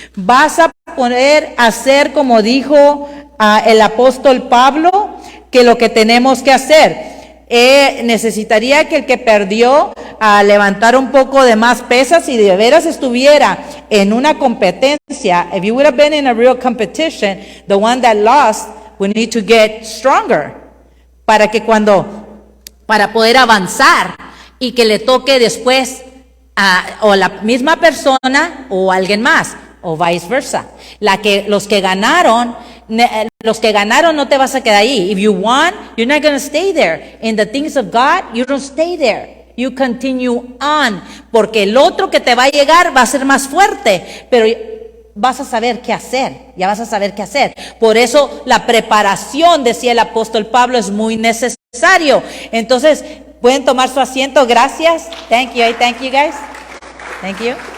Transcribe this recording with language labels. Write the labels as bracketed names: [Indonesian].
[Spanish] Vas a poder hacer como dijo el apóstol Pablo, que lo que tenemos que hacer. Necesitaría que el que perdió levantara un poco de más pesas y de veras estuviera en una competencia. [English] If you would have been in a real competition, the one that lost would need to get stronger. [Spanish] Para poder avanzar y que le toque después o la misma persona o alguien más o viceversa. Los que ganaron no te vas a quedar ahí. [English] If you won, you're not going to stay there. In the things of God, you don't stay there. You continue on. [Spanish] Porque el otro que te va a llegar va a ser más fuerte, pero vas a saber qué hacer. Ya vas a saber qué hacer. Por eso la preparación, decía el apóstol Pablo, es muy necesario. Entonces, pueden tomar su asiento. Gracias. [English] Thank you guys. Thank you.